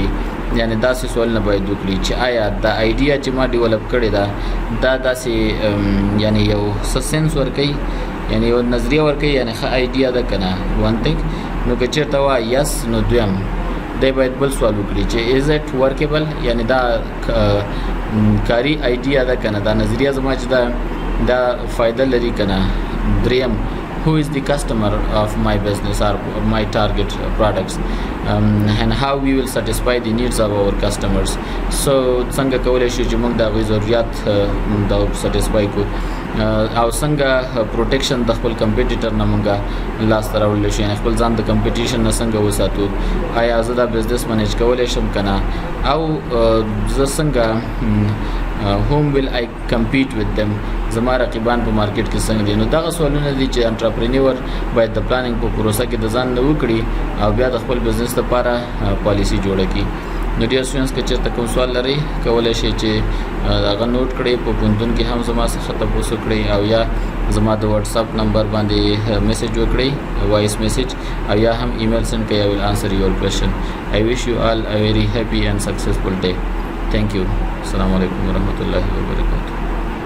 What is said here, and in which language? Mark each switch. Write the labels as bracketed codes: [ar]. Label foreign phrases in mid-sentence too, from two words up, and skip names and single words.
[ps] یعنی داسې سوال نه باید وکړي چې آیا دا آیډیا چې ما ډیولپ کړې ده دا داسې یعنی یو سنس ورکوي، یعنی یو نظریه ورکوي، یعنی ښه آیډیا ده که نه [en] one thing. [ps] نو که چېرته وایي یس، نو دویم دی باید بل سوال وکړي چې [en] is it workable, [ps] یعنی دا کاری آیډیا ده که نه، دا نظریه زما چې دا فایده لري که نه. [en] دریم who is the customer of my business or my target products, and how we will satisfy the needs of our customers. [ps] So څنګه کولای شو چې موږ د غوښتنو ضرورت دا سټیسفای کو او څنګه پروټیکشن د خپل کمپیټیټر نه موږ لاس ته راوړل شي، خپل ځان د کمپیټیشن نه څنګه وساتو. آیا زه دا بزنس منیج کولای شم کنه، او زه څنګه [en] whom will I compete with them، [ps] زما رقیبان په مارکیټ کې څنګه دي. نو دغه سوالونه دي چې انټرپرینور باید د پلانینګ په پروسه کې د ځان نه وکړي او بیا د خپل بزنس لپاره پالیسی جوړه کړي. نو ډیر سټوډنټس که چېرته کوم سوال لري کولی شي چې هغه نوٹ کړئ، په پوهنتون کې هم زما څخه تپوس وکړئ او یا زما د واتساپ نمبر باندې میسج وکړئ، [en] voice message, [ps] او یا هم [en] email send [ps] کړئ. [en] I will answer your question. I wish you all a very happy and successful day. Thank you. [ar] السلام عليكم ورحمة الله وبركاته.